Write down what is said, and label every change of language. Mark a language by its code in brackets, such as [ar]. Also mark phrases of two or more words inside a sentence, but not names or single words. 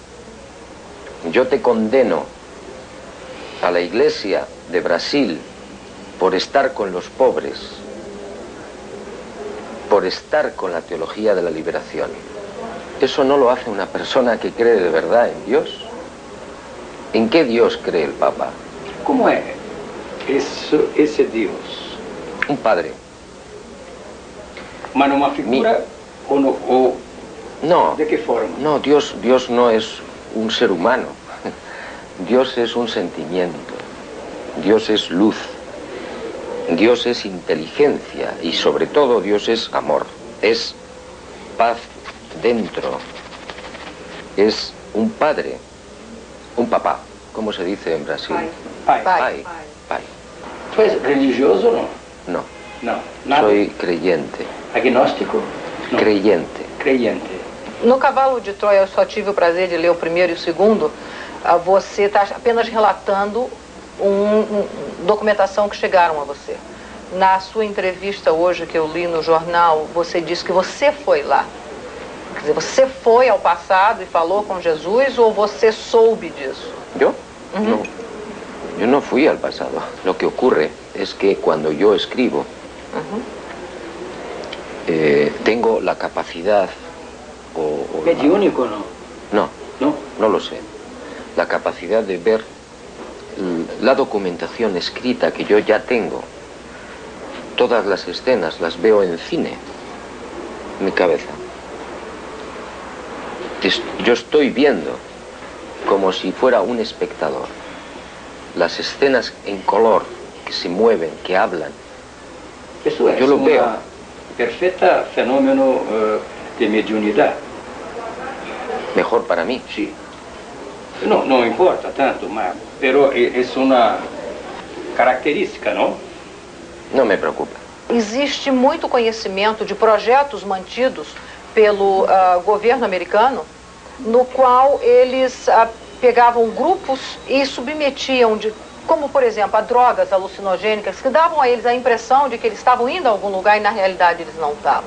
[es] Yo te condeno a la Iglesia de Brasil por estar con los pobres, por estar con la teología de la liberación. Eso no lo hace una persona que cree de verdad en Dios. ¿En qué Dios cree el Papa? ¿Cómo es [pt] esse Deus? [es] Un padre. [pt] Mas numa figura ou [es] No, de qué forma? no, Dios no es un ser humano. Dios es un sentimiento. Dios es luz. Dios es inteligencia y sobre todo Dios es amor. Es paz dentro. Es un padre, un papá, ¿cómo se dice en Brasil? Pai. Pai. Pai. [pt] Tu és religioso ou não? [es] No, [pt] Não. Nada? [es] soy creyente. [pt] Agnóstico? Não. [es] Creyente. Creyente. [pt] No Cavalo de Troia, eu só tive o prazer de ler o primeiro e o segundo. Você está apenas relatando documentação que chegaram a você. Na sua entrevista hoje que eu li no jornal, você disse que você foi lá. Quer dizer, você foi ao passado e falou com Jesus ou você soube disso? [es] ¿Yo? No. Yo no fui al pasado. Lo que ocurre es que cuando yo escribo, tengo la capacidad o [pt] Mediúnico ou não? [es] No, [pt] Não? [es] no lo sé. La capacidad de ver la documentación escrita que yo ya tengo. Todas las escenas las veo en cine, en mi cabeza. Yo estoy viendo como si fuera un espectador. Las escenas en color, que se mueven, que hablan. [pt] Isso é Eu [es] lo veo. [pt] perfeita fenômeno de mediunidade. [es] Mejor para mí. [pt] Sim. Não importa tanto, mas pero é uma característica, não? [es] No me preocupa. [pt] Existe muito conhecimento de projetos mantidos pelo governo americano, no qual eles pegavam grupos e submetiam, como por exemplo, a drogas alucinogênicas, que davam a eles a impressão de que eles estavam indo a algum lugar e na realidade eles não estavam.